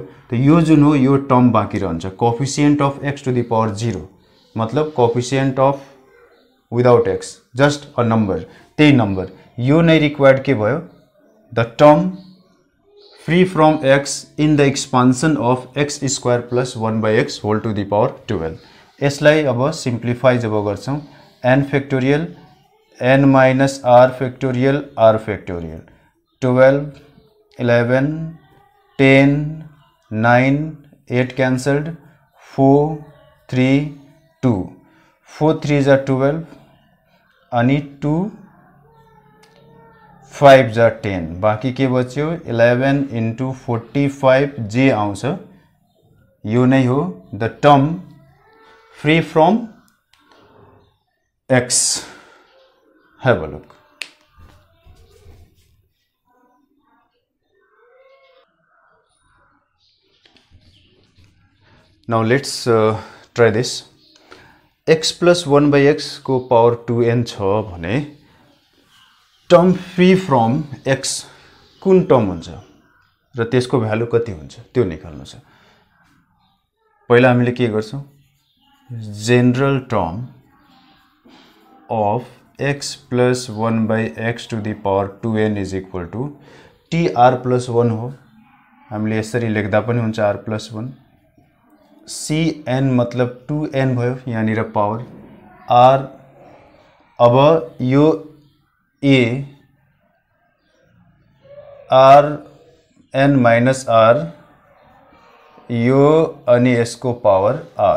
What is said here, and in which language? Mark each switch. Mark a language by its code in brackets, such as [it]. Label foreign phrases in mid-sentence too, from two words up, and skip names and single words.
[ne] त यो जुन हो यो टर्म बाँकी रहन्छ, [en] coefficient of x to the power 0 मतलब coefficient of without x, just a number, त्यही नम्बर। [ne] यो नै रिक्वायर्ड के भयो [en] the term free from x in the expansion of x square plus 1 by x whole to the power 12. [ne] यसलाई अब सिम्प्लिफाई जब गर्छौं [en] n factorial n minus r factorial r factorial 12 11 10 9 8 cancelled 4 3 2 4 3 जा 12 अनि 2 [ne] 5 जा 10, बाँकी के बच्यो 11 इंटू 45 जे आउँछ यो नै हो [en] the term free from x. Have a look. Now let's try this. x plus 1 by x [ne] को पावर 2n छ भने [en] term free from x [ne] कुन टर्म हुन्छ र त्यसको भ्यालु कति हुन्छ त्यो निकाल्नु छ। पहिला हामीले के गर्छौं [en] general term of x plus 1 by x to the power 2n is equal to tr plus 1 हो। [ne] हामीले यसरी लेख्दा पनि हुन्छ [en] r plus 1। [ne] cn मतलब 2n भयो यहाँनिर पावर r। अब यो a r n माइनस r यो अनि यसको पावर r।